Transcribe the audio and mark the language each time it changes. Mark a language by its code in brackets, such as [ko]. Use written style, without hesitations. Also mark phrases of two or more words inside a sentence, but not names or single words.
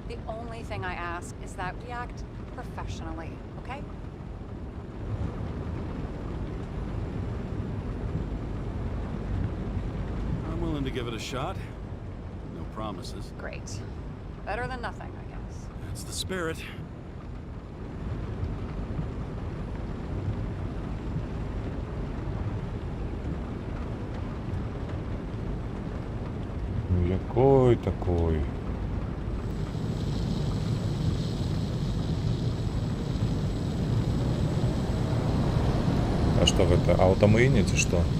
[en] The only thing I ask is that we act professionally, okay? I'm willing to give it a shot. No promises. Great. Better than nothing, I guess. That's the spirit. [be] Ну, якой такой? А что гэта, аўтамыйне ці што?